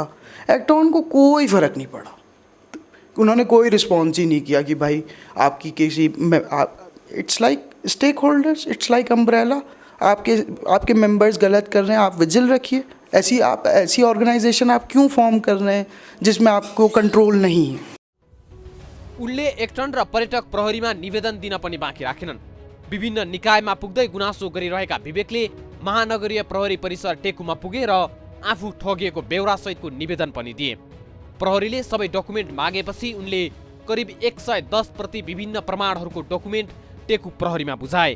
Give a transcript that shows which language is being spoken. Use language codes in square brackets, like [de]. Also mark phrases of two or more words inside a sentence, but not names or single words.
[hi] एक्टॉन को कोई फ़र्क नहीं पड़ा, उन्होंने कोई रिस्पॉन्स ही नहीं किया कि भाई आपकी किसी, [en] it's like stakeholders, it's like umbrella, [hi] आपके मेंबर्स गलत कर रहे हैं, आप विजिल रखिए। ऐसी ऑर्गेनाइजेशन आप क्यों फॉर्म कर रहे हैं जिसमें आपको कंट्रोल नहीं है। [ne] उनले एक्टन र पर्यटक प्रहरीमा निवेदन दिन पनि बाँकी राखेनन्। विभिन्न निकायमा पुग्दै गुनासो गरिरहेका विवेकले महानगरीय प्रहरी परिसर टेकुमा पुगे र आफू ठगिएको बेहोरासहितको निवेदन पनि दिए। प्रहरीले सबै डकुमेन्ट मागेपछि उनले करिब 110 प्रति विभिन्न प्रमाणहरूको डकुमेन्ट टेकु प्रहरीमा बुझाए।